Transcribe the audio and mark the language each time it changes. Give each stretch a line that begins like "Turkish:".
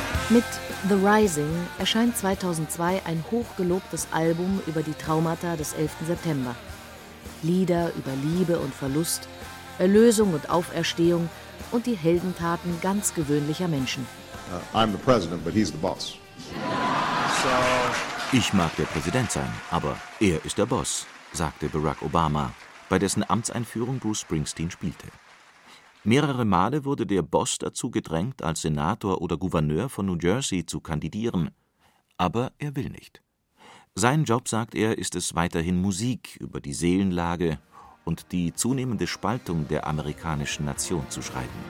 German: Mit The Rising erscheint 2002 ein hochgelobtes Album über die Traumata des 11. September. Lieder über Liebe und Verlust, Erlösung und Auferstehung und die Heldentaten ganz gewöhnlicher Menschen.
English: I'm the president, but he's the boss.
German: Ich mag der Präsident sein, aber er ist der Boss, sagte Barack Obama, bei dessen Amtseinführung Bruce Springsteen spielte. Mehrere Male wurde der Boss dazu gedrängt, als Senator oder Gouverneur von New Jersey zu kandidieren. Aber er will nicht. Sein Job, sagt er, ist es weiterhin Musik über die Seelenlage und die zunehmende Spaltung der amerikanischen Nation zu schreiben.